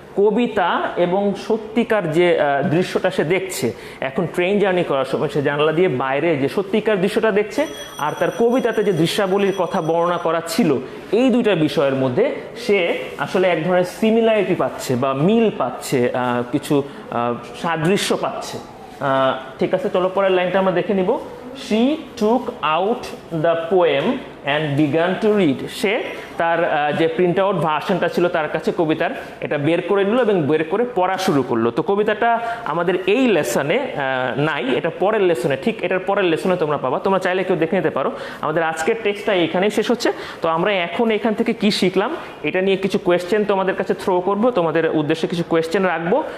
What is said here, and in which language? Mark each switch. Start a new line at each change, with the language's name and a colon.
Bangla: কবিতা এবং সত্যিকার যে দৃশ্যটা সে দেখছে, এখন ট্রেন জার্নি করার সময় সে জানলা দিয়ে বাইরে যে সত্যিকার দৃশ্যটা দেখছে, আর তার কবিতাতে যে দৃশ্যাবলীর কথা বর্ণনা করা ছিল, এই দুইটা বিষয়ের মধ্যে সে আসলে এক ধরনের সিমিলারিটি পাচ্ছে বা মিল পাচ্ছে, কিছু সাদৃশ্য পাচ্ছে। ঠিক আছে, চলো পরের লাইনটা আমরা দেখে নিব।
English: She took out the poem and began to read.
Bangla: সে তার যে প্রিন্ট আউট ভার্সনটা ছিল তার কাছে কবিতার, এটা বের করে নিল এবং বের করে পড়া শুরু করলো। তো কবিতাটা আমাদের এই লেসনে নাই, এটা পরের লেসনে, ঠিক এটার পরের লেসনে তোমরা পাবা। তোমরা চাইলে কেউ দেখে নিতে পারো। আমাদের আজকের টেক্সটটা এখানেই শেষ হচ্ছে। তো আমরা এখন এখান থেকে কি শিখলাম এটা নিয়ে কিছু কোয়েশ্চেন তোমাদের কাছে থ্রো করব, তোমাদের উদ্দেশ্যে কিছু কোয়েশ্চেন রাখবো।